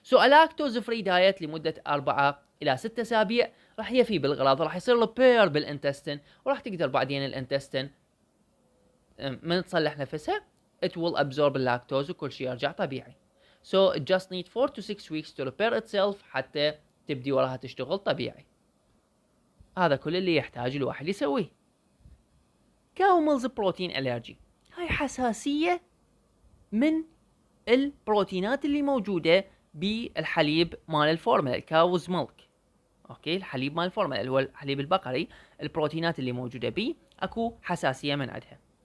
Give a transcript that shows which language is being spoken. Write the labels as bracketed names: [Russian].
[Arabic] اللاكتوز فري دايت لمدة 4 إلى 6 أسابيع راح يفي بالغراض، راح يصير له بير بالانتستين وراح تقدر بعدين الانتستين من تصلح نفسها [English] it will absorb [Arabic] اللاكتوز وكل شيء يرجع طبيعي. [English] So it just need 4 to 6 weeks to repair itself [Arabic] حتى تبدي وراها تشتغل طبيعي. هذا كل اللي يحتاج الواحد يسويه. كاو ميلز بروتين ألرجي، هاي حساسية من البروتينات اللي موجودة بالحليب مال الفورمولا الكاوز ميلك. اوكي، الحليب مال الفورمولا اللي هو الحليب البقري، البروتينات اللي موجودة بيه اكو حساسية من عندها.